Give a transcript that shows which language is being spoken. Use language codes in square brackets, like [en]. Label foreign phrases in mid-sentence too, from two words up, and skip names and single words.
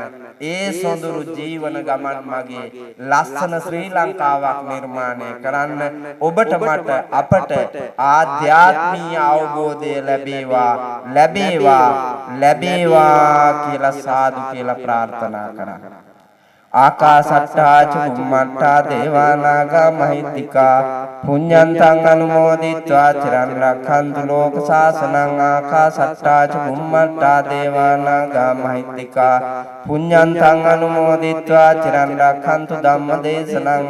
[si] ඒ සොඳුරු ජීවන ගමන් මගේ ලස්සන ශ්‍රී ලංකාවක් නිර්මාණය කරන්න. ඔබට මට අපට ආධ්‍යාත්මීය අවබෝධය ලැබේවා කියලා සාදු කියලා ප්‍රාර්ථනා කරා. [pi] ආකාසට්ටා චුම්මට්ටා දේවානාගා මහිත්‍තිකා පුඤ්ඤන්තං අනුමෝදිත්වා චිරන් රක්ඛන්තු ලෝක සාසනං. ආකාසට්ටා චුම්මට්ටා දේවානාගා මහිත්‍තිකා පුඤ්ඤන්තං අනුමෝදිත්වා චිරන් රක්ඛන්තු ධම්ම දේශනං.